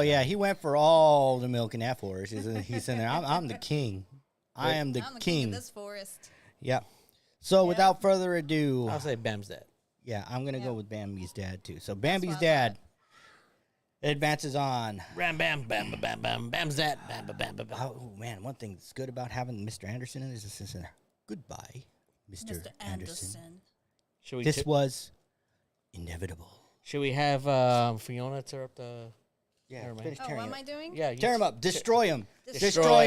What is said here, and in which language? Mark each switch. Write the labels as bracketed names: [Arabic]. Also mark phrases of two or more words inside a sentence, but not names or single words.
[English] Oh yeah, he went for all the milk in that forest. He's in there. I'm the king. I am the I'm the king. of this forest. Yeah. So Yeah. without further ado, I'll say Bam's dad. yeah, I'm gonna Yeah. go with Bambi's dad too. So Bambi's what I dad advances on. Bam, bam, bam, bam, bam, bam. Bam's dad. Bam, bam, bam, bam, bam. Oh man, one thing that's good about having Mr. Anderson in this is goodbye, Mr. Mr. Anderson. Anderson. Should we? This was inevitable. Should we have Fiona tear up the? Yeah, Never mind. finish Oh, tearing what him am up. I doing? Yeah, Tear him up. Destroy him. Destroy.